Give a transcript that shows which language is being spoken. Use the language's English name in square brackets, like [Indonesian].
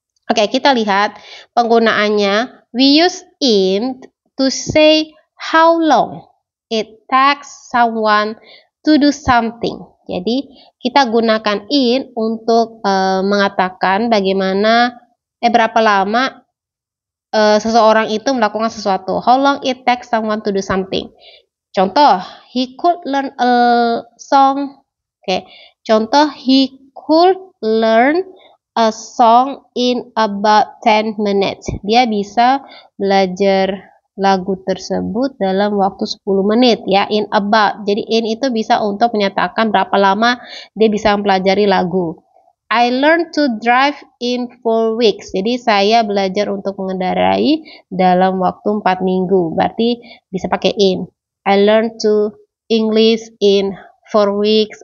[Indonesian] Oke, kita lihat penggunaannya. [English] We use in to say how long it takes someone to do something. [Indonesian] Jadi, kita gunakan in untuk mengatakan bagaimana berapa lama seseorang itu melakukan sesuatu. [English] How long it takes someone to do something. Contoh, he could learn a song. Oke, contoh, he could learn a song in about 10 minutes. [Indonesian] Dia bisa belajar lagu tersebut dalam waktu 10 menit ya, [English] in about. [Indonesian] Jadi in itu bisa untuk menyatakan berapa lama dia bisa mempelajari lagu. [English] I learned to drive in 4 weeks. [Indonesian] Jadi saya belajar untuk mengendarai dalam waktu 4 minggu. Berarti bisa pakai [English] in. I learned to English in 4 weeks.